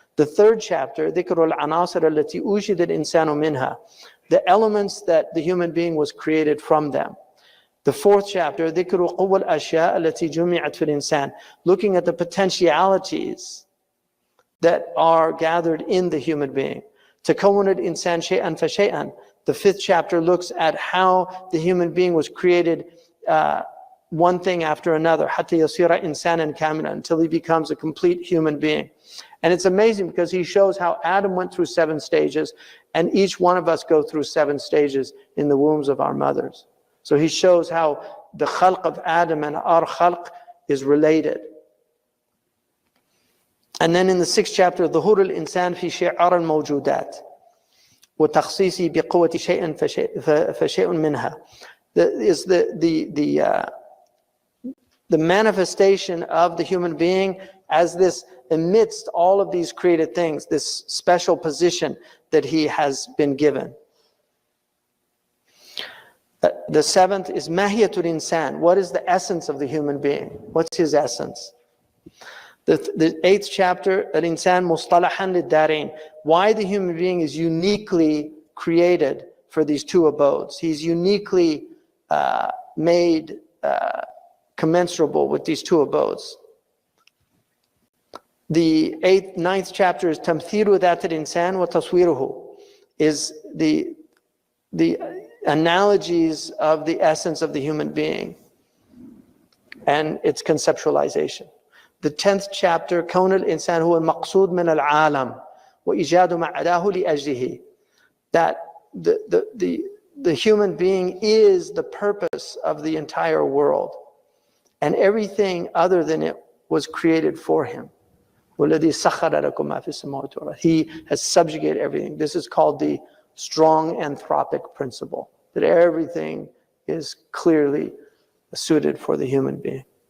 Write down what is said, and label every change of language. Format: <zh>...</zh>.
<en>The third chapter,</en> <ar>Dhikru al-Anasir allati ujida al-insanu minha,</ar> <en>the elements that the human being was created from them. The fourth chapter,</en> <ar>Dhikru quwwa al-ashya allati jumi'at fil insan,</ar> <en>looking at the potentialities that are gathered in the human being.</en> <ar>تكون الإنسان شيئا فشيئا.</ar> <en>The fifth chapter looks at how the human being was created one thing after another,</en> <ar>حتى يصير إنسانا كاملا,</ar> <en>until he becomes a complete human being. And it's amazing because he shows how Adam went through 7 stages, and each one of us go through 7 stages in the wombs of our mothers. So he shows how the khalq of Adam and our khalq is related. And then in the 6th chapter,</en> <ar>ظهور الإنسان في شعار الموجودات وتخصيصه بقوة شيء فشيء منها.</ar> <en>Is the manifestation of the human being as this amidst all of these created things, this special position that he has been given. The 7th is</en> <ar>mahiyatul insan.</ar> <en>What is the essence of the human being? What's his essence? The 8th chapter,</en> <ar>al-insan mustalahan lid-darain.</ar> <en>Why the human being is uniquely created for these 2 abodes. He's uniquely made commensurable with these 2 abodes. The 9th chapter is</en> <ar>tamthilu dhat al-insan wa taswiruhu,</ar> <en>is the analogies of the essence of the human being and its conceptualization. The 10th chapter,</en> <ar>كون الإنسان هو المقصود من العالم وإيجاد ما عداه لأجله.</ar> <en>that the human being is the purpose of the entire world, and everything other than it was created for him. He has subjugated everything. This is called the strong anthropic principle, that everything is clearly suited for the human being.</en>